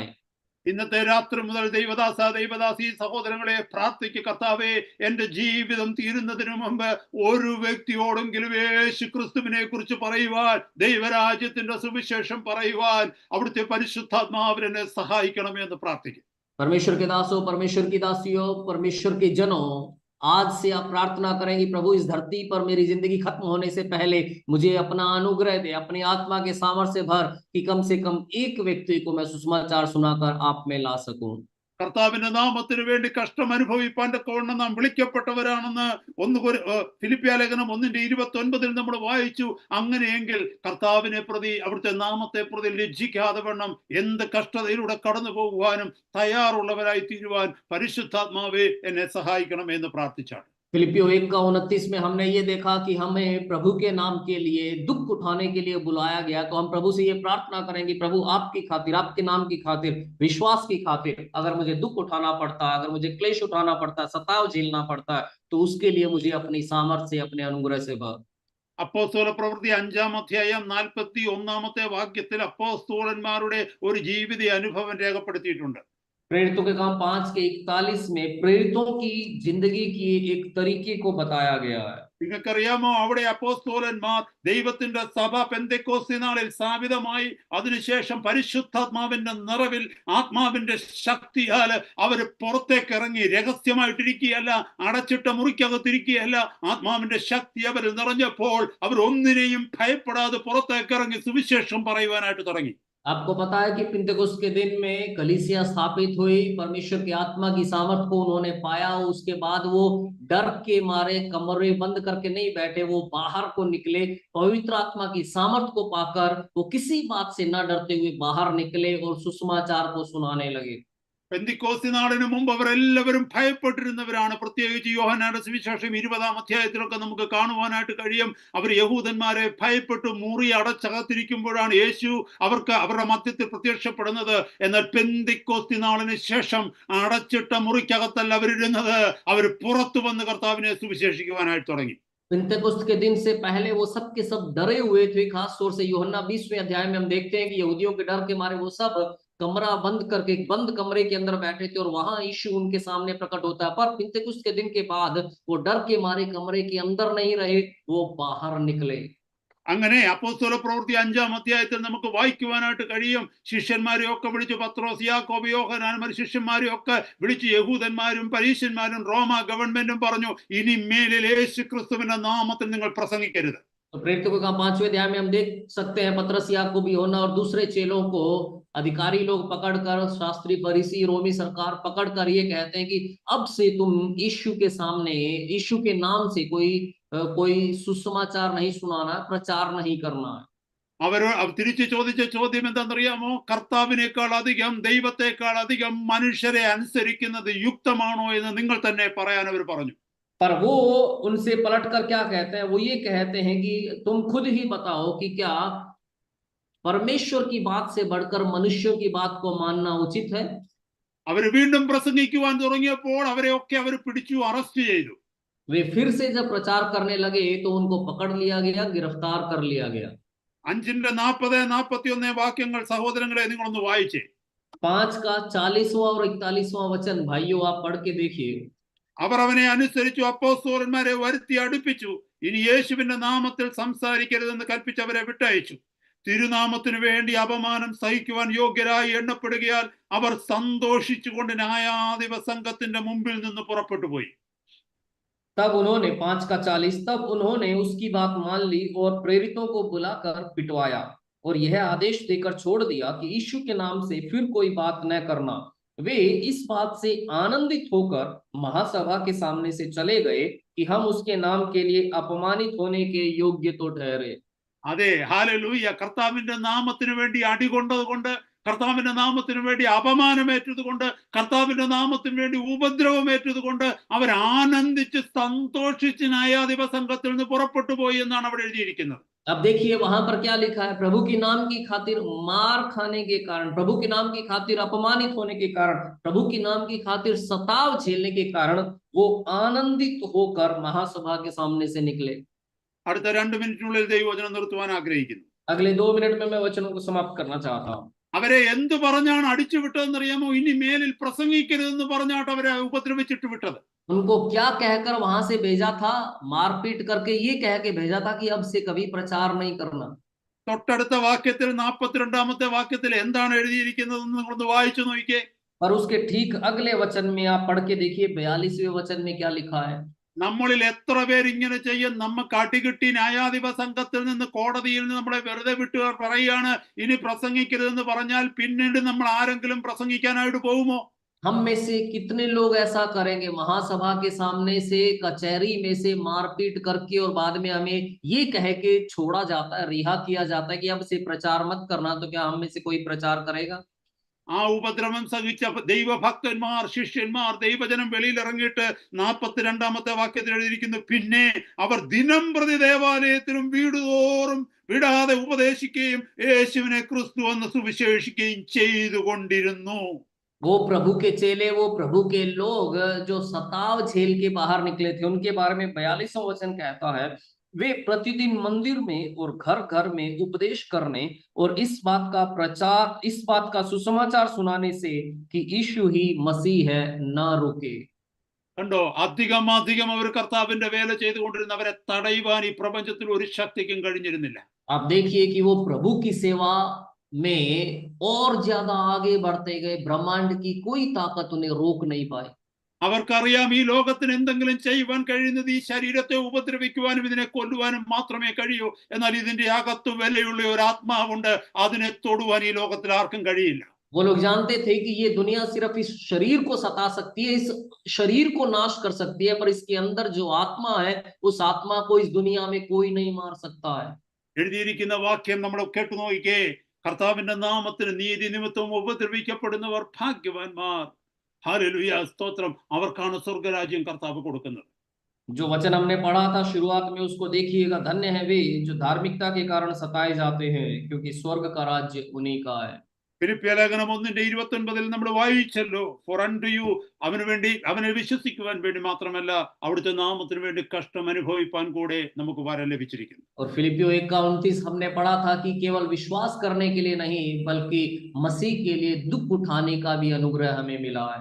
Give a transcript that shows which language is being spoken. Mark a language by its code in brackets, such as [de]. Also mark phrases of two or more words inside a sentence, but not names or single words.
[ml] ഇന്നത്തെ രാത്രി മുതൽ ദൈവദാസി സഹോദരങ്ങളെ പ്രാർത്ഥിക്കുക, കർത്താവേ, എന്റെ ജീവിതം തീരുന്നതിന് മുമ്പ് ഒരു വ്യക്തിയോടെങ്കിലും യേശു ക്രിസ്തുവിനെ കുറിച്ച് പറയുവാൻ, ദൈവരാജ്യത്തിന്റെ സുവിശേഷം പറയുവാൻ അവിടുത്തെ പരിശുദ്ധാത്മാവിനെ സഹായിക്കണമെന്ന് പ്രാർത്ഥിക്കുക. [hi] परमेश्वर के दासों, परमेश्वर की दासियों, परमेश्वर के जनों, आज से आप प्रार्थना करेंगे, प्रभु इस धरती पर मेरी जिंदगी खत्म होने से पहले मुझे अपना अनुग्रह दे, अपनी आत्मा के सामर्थ्य भर कि कम से कम एक व्यक्ति को मैं सुसमाचार सुनाकर आप में ला सकूं. [ml] കർത്താവിന്റെ നാമത്തിന് വേണ്ടി കഷ്ടം അനുഭവിപ്പാൻ തക്കവണ്ണം നാം വിളിക്കപ്പെട്ടവരാണെന്ന് ഫിലിപ്പിയ ലേഖനം 1:29 നമ്മൾ വായിച്ചു. അങ്ങനെയെങ്കിൽ കർത്താവിനെ പ്രതി, അവിടുത്തെ നാമത്തെ പ്രതി ലജ്ജിക്കാതെ വണ്ണം എന്ത് കഷ്ടതയിലൂടെ കടന്നു പോകുവാനും തയ്യാറുള്ളവരായി തീരുവാൻ പരിശുദ്ധാത്മാവേ എന്നെ സഹായിക്കണമേ എന്ന് പ്രാർത്ഥിച്ചാണ്. [hi] फिलिपियो 1:29 में हमने ये देखा कि हमें प्रभु के नाम के लिए दुख उठाने के लिए बुलाया गया, तो हम प्रभु से ये प्रार्थना करेंगे, प्रभु आपकी खातिर, आपके नाम की खातिर, विश्वास की खातिर, अगर मुझे दुख उठाना पड़ता है, अगर मुझे क्लेश उठाना पड़ता है, सताव झेलना पड़ता है, तो उसके लिए मुझे अपनी सामर्थ्य से, अपने अनुग्रह से भर. [ml] അപ്പോസ്തല പ്രവൃത്തി 5:41 വാക്യത്തിൽ അപ്പോസ്തലന്മാരുടെ ഒരു ജീവിത അനുഭവം രേഖപ്പെടുത്തിയിട്ടുണ്ട്. [hi] प्रेरितों के काम 5:41 में प्रेरितों की जिंदगी की एक तरीके को बताया गया है. [ml] നിങ്ങൾക്കറിയാമോ, അവിടെ അപ്പോസ്തലന്മാർ ദൈവത്തിന്റെ സഭ പെന്തക്കോസ്തി നാളിൽ സ്ഥാപിതമായി അതിനുശേഷം പരിശുദ്ധാത്മാവിന്റെ നിറവിൽ ആത്മാവിന്റെ ശക്തിയാൽ അവർ പുറത്തേക്ക് ഇറങ്ങി, രഹസ്യമായിട്ടിരിക്കുകയല്ല, അടച്ചിട്ട മുറിക്കകത്തിരിക്കുകയല്ല, ആത്മാവിന്റെ ശക്തി അവരിൽ നിറഞ്ഞപ്പോൾ അവർ ഒന്നിനെയും ഭയപ്പെടാതെ പുറത്തേക്ക് ഇറങ്ങി സുവിശേഷം പറയുവാനായിട്ട് തുടങ്ങി. [hi] आपको पता है कि पिंतेकुस्त के दिन में कलीसिया स्थापित हुई, परमेश्वर की आत्मा की सामर्थ को उन्होंने पाया, उसके बाद वो डर के मारे कमरे बंद करके नहीं बैठे, वो बाहर को निकले, पवित्र आत्मा की सामर्थ को पाकर वो किसी बात से न डरते हुए बाहर निकले और सुसमाचार को सुनाने लगे. [ml] പെന്തിക്കോസ്തി നാളിന് മുമ്പ് അവരെല്ലാവരും ഭയപ്പെട്ടിരുന്നവരാണ്. പ്രത്യേകിച്ച് യോഹന്നാന്റെ സുവിശേഷം 20 നമുക്ക് കാണുവാനായിട്ട് കഴിയും. അവർ യഹൂദന്മാരെ ഭയപ്പെട്ടു മുറി അടച്ചകത്തിരിക്കുമ്പോഴാണ് യേശു അവരുടെ മധ്യത്തിൽ പ്രത്യക്ഷപ്പെടുന്നത്. എന്നാൽ പെന്തിക്കോസ്തി നാളിന് ശേഷം അടച്ചിട്ട മുറിക്കകത്തല്ല അവരിരുന്നത്, അവർ പുറത്തു വന്ന് കർത്താവിനെ സുവിശേഷിക്കുവാനായിട്ട് തുടങ്ങി. [hi] पिंतेकुस्त के दिन से पहले वो सब के सब डरे हुए थे, खास तौर से यूहन्ना 20वें अध्याय में हम देखते हैं कि यहूदियों के डर के मारे वो सब कमरा बंद करके बंद कमरे के अंदर बैठे थे और वहां यीशु उनके सामने प्रकट होता है। पर पिंतेकुस्त के दिन के बाद वो डर के मारे कमरे के अंदर नहीं रहे, वो बाहर निकले। [ml] അങ്ങനെ അപ്പോസ്തല പ്രവൃത്തി 5-ാം അധ്യായത്തിൽ നമുക്ക് വായിക്കുവാനായിട്ട് കഴിയും. ശിഷ്യന്മാരെ ഒക്കെ വിളിച്ച്, പത്രോസ്, യാക്കോബ്, യോഹന്നാൻ ശിഷ്യന്മാരെ ഒക്കെ വിളിച്ച് യഹൂദന്മാരും പരീശന്മാരും റോമ ഗവൺമെന്റും പറഞ്ഞു, ഇനി മേലിൽ യേശു ക്രിസ്തുവിന്റെ നാമത്തിൽ നിങ്ങൾ പ്രസംഗിക്കരുത്. [hi] तो प्रेरितों का 5वें अध्याय में हम देख सकते हैं पतरस, याकूब, यूहन्ना और दूसरे चेलों को अधिकारी लोग पकड़कर, शास्त्री, फरीसी, रोमी सरकार पकड़कर ये कहते हैं कि अब से तुम यीशु के सामने, यीशु के नाम से कोई सुसमाचार नहीं सुनाना, प्रचार नहीं करना है। [ml] അവർ തിരിച്ചു ചോദിച്ച ചോദ്യം എന്താണെന്നറിയാമോ? കർത്താവിനേക്കാൾ അധികം, ദൈവത്തെക്കാൾ അധികം മനുഷ്യരെ അനുസരിക്കുന്നത് യുക്തമാണോ എന്ന് നിങ്ങൾ തന്നെ പറയാൻ അവർ പറഞ്ഞു. [hi] पर वो उनसे पलटकर क्या कहते हैं? वो ये कहते हैं कि तुम खुद ही बताओ कि क्या परमेश्वर की बात से बढ़कर मनुष्यों की बात को मानना उचित है? [ml] അവർ വീണ്ടും പ്രസംഗിക്കുവാൻ തുടങ്ങിയപ്പോൾ അവരെ ഒക്കെ അവർ പിടിച്ചു, അറസ്റ്റ് ചെയ്തു. [hi] वे फिर से जब प्रचार करने लगे तो उनको पकड़ लिया गया, गिरफ्तार कर लिया गया। [ml] 5:40-41 വാക്യങ്ങൾ സഹോദരങ്ങളെ നിങ്ങളൊന്ന് വായിച്ചേ. [hi] 5 का 40वां और 41वां वचन भाइयों आप पढ़ के देखिए। [ml] അവർ അവനെ അനുസരിച്ചു, അപ്പോസ്തലന്മാരെ വരുത്തി അടുപ്പിച്ചു, ഇനി യേശുവിന്റെ നാമത്തിൽ സംസാരിക്കരുതെന്ന് കൽപ്പിച്ച് അവരെ വിട്ടയച്ചു. തിരുനാമത്തിനു വേണ്ടി അപമാനം സഹിക്കുവാൻ യോഗ്യരായി എണ്ണപ്പെടുകയാൽ അവർ സന്തോഷിച്ചുകൊണ്ട് ന്യായാധിപ സംഘത്തിന്റെ മുമ്പിൽ നിന്ന് പുറപ്പെട്ടു പോയി. [hi] तब उन्होंने 5 का 40, तब उन्होंने उसकी बात मान ली और प्रेरितों को बुलाकर पिटवाया और यह आदेश देकर छोड़ दिया कि यीशु के नाम से फिर कोई बात न करना। वे इस बात से आनंदित होकर महासभा के सामने से चले गए कि हम उसके नाम के लिए अपमानित होने के योग्य तो ठहरे। [ml] അതെ, ഹല്ലേലൂയ. കർത്താവിന്റെ നാമത്തിന് വേണ്ടി അടികൊണ്ടത് കൊണ്ട്, കർത്താവിന്റെ നാമത്തിന് വേണ്ടി അപമാനമേറ്റത് കൊണ്ട്, കർത്താവിന്റെ നാമത്തിന് വേണ്ടി ഉപദ്രവമേറ്റത് കൊണ്ട് അവർ ആനന്ദിച്ച് സന്തോഷിച്ച് ന്യായാധിപ സംഘത്തിൽ നിന്ന് പുറപ്പെട്ടു പോയി എന്നാണ് അവിടെ എഴുതിയിരിക്കുന്നത്. [hi] अब देखिए वहां पर क्या लिखा है? प्रभु के नाम की खातिर मार खाने के कारण, प्रभु के नाम की खातिर अपमानित होने के कारण, प्रभु के नाम की खातिर सताव झेलने के कारण वो आनंदित होकर महासभा के सामने से निकले। [ml] അടുത്ത 2 മിനിറ്റിനുള്ളിൽ ദൈവവചനം നിർത്തുവാൻ ആഗ്രഹിക്കുന്നു. [hi] अगले 2 मिनट में मैं वचनों को समाप्त करना चाहता हूँ। [ml] അവരെ എന്ത് പറഞ്ഞാണ് അടിച്ചു വിട്ടതെന്നറിയാമോ? ഇനി മേലിൽ പ്രസംഗിക്കരുതെന്ന് പറഞ്ഞാട്ട് അവരെ ഉപദ്രവിച്ചിട്ട് വിട്ടത്. [hi] उनको क्या कहकर वहां से भेजा था? मारपीट करके ये कह के भेजा था कि अब से कभी प्रचार नहीं करना। [ml] തൊട്ടടുത്ത വാക്യത്തിൽ 42-ാമത്തെ വാക്യത്തിൽ എന്താണ് എഴുതിയിരിക്കുന്നതെന്ന് നിങ്ങളൊന്ന് വായിച്ചു നോക്കിയേ. [hi] पर उसके ठीक अगले वचन में आप पढ़ के देखिए, 42वें वचन में क्या लिखा है? [ml] നമ്മളിൽ എത്ര പേര് ഇങ്ങനെ ചെയ്യും? നമുക്ക് അടികിട്ടി ന്യായാധിപ സംഘത്തിൽ നിന്ന്, കോടതിയിൽ നിന്ന് നമ്മളെ വെറുതെ വിട്ടു പറയുകയാണ് ഇനി പ്രസംഗിക്കരുതെന്ന് പറഞ്ഞാൽ പിന്നീട് നമ്മൾ ആരെങ്കിലും പ്രസംഗിക്കാനായിട്ട് പോകുമോ? [hi] हम में से कितने लोग ऐसा करेंगे? महासभा के सामने से, कचहरी में से मारपीट करके और बाद में हमें ये कह के छोड़ा जाता है, रिहा किया जाता है कि अब से प्रचार मत करना, तो क्या हम में से कोई प्रचार करेगा? [ml] ആ ഉപദ്രവം സഹിച്ച ദൈവഭക്തന്മാർ, ശിഷ്യന്മാർ, ദൈവജനം വെളിയിലിറങ്ങിയിട്ട് 42-ാമത്തെ വാക്യത്തിൽ എഴുതിയിരിക്കുന്നു, പിന്നെ അവർ ദിനം പ്രതി ദേവാലയത്തിലും വീടുതോറും വിടാതെ ഉപദേശിക്കുകയും യേശുവിനെ ക്രിസ്തു എന്ന് സുവിശേഷിക്കുകയും ചെയ്തുകൊണ്ടിരുന്നു. [hi] वो प्रभु के चेले, वो प्रभु के लोग जो सताव झेल के बाहर निकले थे, उनके बारे में 42वां वचन कहता है, वे प्रतिदिन मंदिर में और घर घर में उपदेश करने और इस बात का सुसमाचार सुनाने से कि यीशु ही मसीह है न रुके। [ml] കണ്ടോ, അധികം അവർ കർത്താവിന്റെ വേല ചെയ്തുകൊണ്ടിരുന്ന അവരെ തടയുവാൻ ഈ പ്രപഞ്ചത്തിൽ ഒരു ശക്തിക്കും കഴിഞ്ഞിരുന്നില്ല. [hi] आप देखिए कि वो प्रभु की सेवा में और ज्यादा आगे बढ़ते गए, ब्रह्मांड की कोई ताकत उन्हें रोक नहीं पाई। [ml] അവർക്കറിയാം ഈ ലോകത്തിന് എന്തെങ്കിലും ചെയ്യുവാൻ കഴിയുന്നത് ഈ ശരീരത്തെ ഉപദ്രവിക്കുവാനും ഇതിനെ കൊല്ലുവാനും മാത്രമേ കഴിയൂ. എന്നാൽ ഇതിന്റെ അകത്ത് വിലയുള്ള ഒരു ആത്മാവുണ്ട്, അതിനെ തൊടുവാൻ ഈ ലോകത്തിൽ ആർക്കും കഴിയില്ല. [hi] वो लोग जानते थे कि ये दुनिया सिर्फ इस शरीर को सता सकती है, इस शरीर को नाश कर सकती है, पर इसके अंदर जो आत्मा है, उस आत्मा को इस दुनिया में कोई नहीं मार सकता है। [ml] എഴുതിയിരിക്കുന്ന വാക്യം നമ്മൾ കേട്ടു നോക്കിക്കേ. കർത്താവിന്റെ നാമത്തിന് നീതി നിമിത്തം ഉപദ്രവിക്കപ്പെടുന്നവർ ഭാഗ്യവാന്മാർ. ഹല്ലേലൂയ, സ്തോത്രം. അവർക്കാണ് സ്വർഗരാജ്യം കർത്താവ് കൊടുക്കുന്നത്. [hi] जो वचन हमने पढ़ा था शुरुआत में, उसको देखिएगा, धन्य है वे जो धार्मिकता के कारण सताए जाते हैं, क्योंकि स्वर्ग का राज्य उन्हीं का है। [ml] ഫിലിപ്പിയ ലേഖനം 1:29 നമ്മൾ വായിച്ചല്ലോ, [en] for unto you, [ml] അവന് വേണ്ടി, അവനെ വിശ്വസിക്കുവാൻ വേണ്ടി മാത്രമല്ല, അവിടുത്തെ നാമത്തിന് വേണ്ടി കഷ്ടം അനുഭവിപ്പാൻ കൂടെ നമുക്ക് വരം ലഭിച്ചിരിക്കുന്നു. [hi] और फिलिपियो 1:29 हमने पढ़ा था कि केवल विश्वास करने के लिए नहीं बल्कि मसीह के लिए दुख उठाने का भी अनुग्रह हमें मिला है.